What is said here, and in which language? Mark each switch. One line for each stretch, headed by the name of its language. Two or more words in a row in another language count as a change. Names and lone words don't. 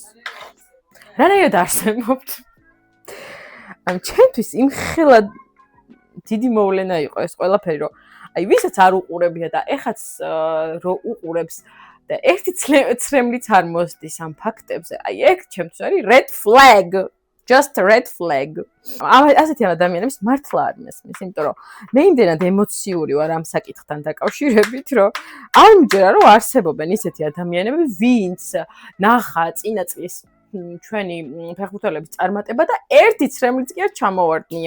Georgian: რანაირად არსებობთ. ჩემთვის იმხელა დიდი მოვლენა იყო ეს ყველაფერი, რომ აი ვისაც არ უყურებია და ეხაც რო უყურებს და ერთი ცრემლიც არ მოსდის ამ ფაქტებზე, აი ეგ ჩემთვის არის
English: red flag. Just a red flag.
Georgian: ასეთი ადამიანებს მართლა არ მესმის, იმიტომ რომ მე იმდენად ემოციური ვარ ამ საკითხთან დაკავშირებით, რომ არ მჯერა რომ არსებობენ ისეთი ადამიანები, ვინც ნახა წინა წლის ჩვენი ფეხბურთელების წარმატება და ერთი ცრემლიც კი არ ჩამოვარდნია.